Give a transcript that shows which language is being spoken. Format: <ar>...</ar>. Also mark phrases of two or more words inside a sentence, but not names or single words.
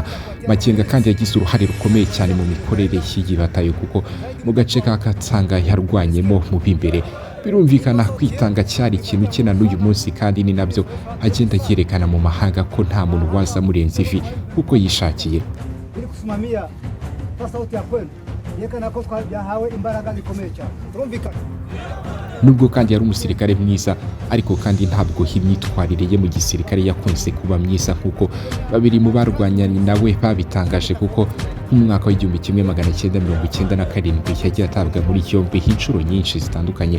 <rw>Makenga kandi yagize uruhare rukomeye cyane mu mikorere y'iyi batayo, kuko mu gace ka Katanga yarwanyemo mu b'imbere. Birumvikana kwitanga cyari ikintu cye na n'uyu munsi, kandi ni nabyo agenda yerekana mu mahanga ko nta muntu waza murenza ivi kuko yishakiye.</rw> <sw>Kusimamia sauti ya kweli</sw> <rw>yekana ko twahawe imbaraga zikomeye cyane. Turumvikana. Nubwo kandi yari umusirikare mwiza, ariko kandi ntabwo imyitwarire ye mu gisirikare yakunze kuba myiza nk'uko babiri mu barwanyanye nawe babitangaje, kuko mu mwaka wa 1997 yagiye atabwa muri yombi inshuro nyinshi zitandukanye.</rw>